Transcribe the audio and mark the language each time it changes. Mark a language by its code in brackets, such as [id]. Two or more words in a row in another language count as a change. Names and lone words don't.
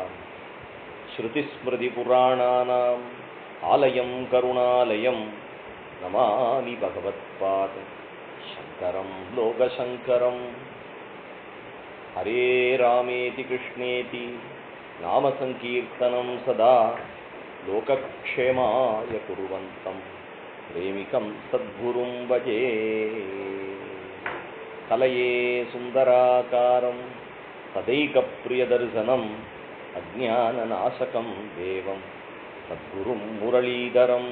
[sa] श्रुतिस्मृतिपुराणानाम् आलयं करुणालयं नमामि भगवत्पाद शङ्करं लोकशङ्करम्। हरे रामेति कृष्णेति नाम सङ्कीर्तनं सदा लोकक्षेमाय कुर्वन्तं प्रेमिकं सद्गुरुं भजे. कलये सुन्दराकारं तदेकप्रियदर्शनम् अज्ञाननाशकं देवं सद्गुरुं मुरलीधरम्.